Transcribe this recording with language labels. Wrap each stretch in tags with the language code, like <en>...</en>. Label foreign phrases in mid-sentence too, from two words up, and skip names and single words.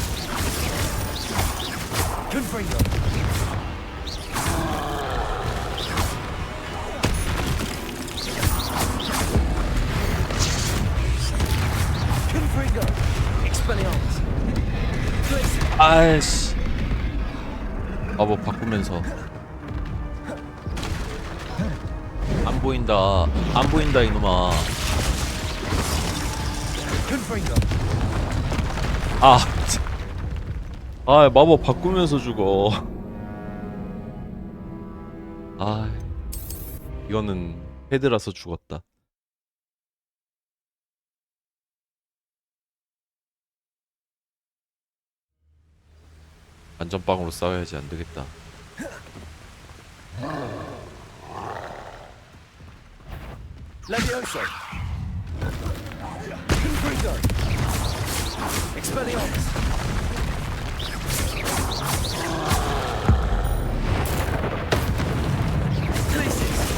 <ko>Confringo. Confringo. Expelliarmus. Glacius. 아이씨. 마법 바꾸면서 안 보인다. 안 보인다 이놈아. Confringo. 아. 아 마법 바꾸면서 죽어. 아. 이거는 헤드라서 죽었다. 안전빵으로 싸워야지 안 되겠다. Levioso. Confringo. Expelliarmus. Glacius.</ko>